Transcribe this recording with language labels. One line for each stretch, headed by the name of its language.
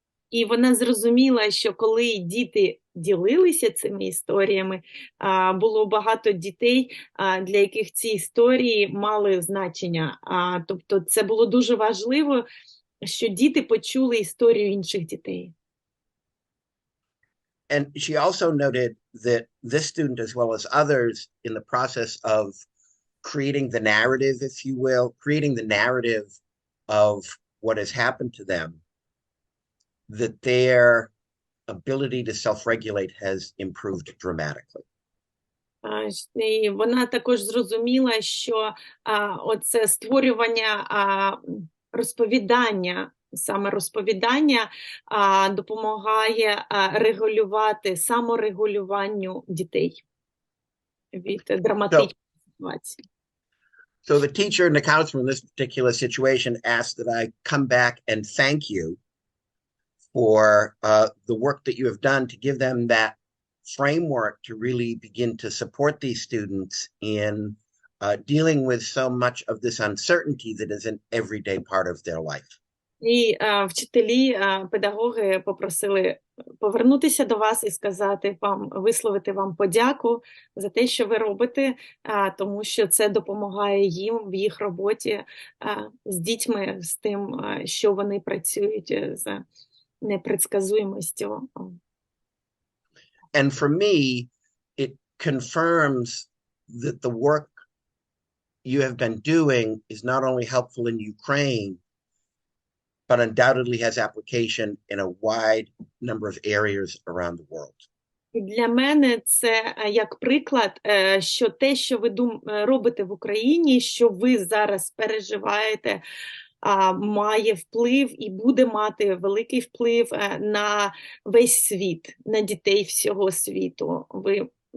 Ukrainian: І вона зрозуміла, що коли діти ділилися цими історіями, було багато дітей, для яких ці історії мали значення. Тобто це було дуже важливо, що діти почули історію інших дітей.
English: And she also noted that this student, as well as others, in the process of creating the narrative, if you will, creating the narrative of what has happened to them, that their ability to self-regulate has improved dramatically.
Ukrainian: І вона також зрозуміла, що оце створювання розповідання, саме розповідання допомагає саморегулюванню дітей від драматичної ситуації.
English: So the teacher and the counselor in this particular situation asked that I come back and thank you for the work that you have done to give them that framework to really begin to support these students in dealing with so much of this uncertainty that is an everyday part of their life.
Ukrainian: І вчителі, педагоги попросили повернутися до вас і сказати вам, висловити вам подяку за те, що ви робите, тому що це допомагає їм в їх роботі з дітьми, з тим, що вони працюють з непредсказуємостю.
English: And for me, it confirms that the work you have been doing is not only helpful in Ukraine, but undoubtedly has application in a wide number of areas around the world.
Ukrainian: Для мене це як приклад, що те, що ви робите в Україні, що ви зараз переживаєте, має вплив і буде мати великий вплив на весь світ, на дітей всього світу. Ви